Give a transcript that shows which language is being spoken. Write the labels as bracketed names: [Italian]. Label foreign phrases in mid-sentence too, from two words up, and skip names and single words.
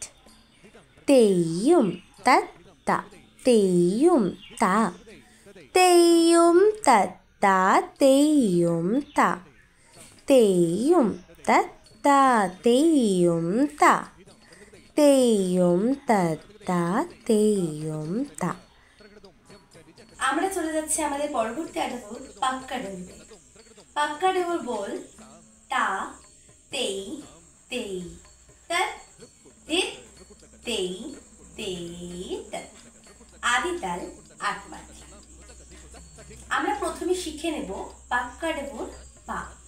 [Bangla] तेय्युं तत्ता तेय्युं ता तेय्युं तत्ता तेय्युं ता तेय्युं तत्ता तेय्युं ता तेय्युं तत्ता तेय्युं ता. আমরা চলে যাচ্ছি আমাদের পরবর্তী আটাবুর পাক্কা ডেবুতে। পাক্কা ডেবুর বল টা তেই তেই তৎ দিত তেই তেই তৎ। আদি তাল 8 মাত্রা। আমরা প্রথমে শিখে নেব পাক্কা ডেবুর পা।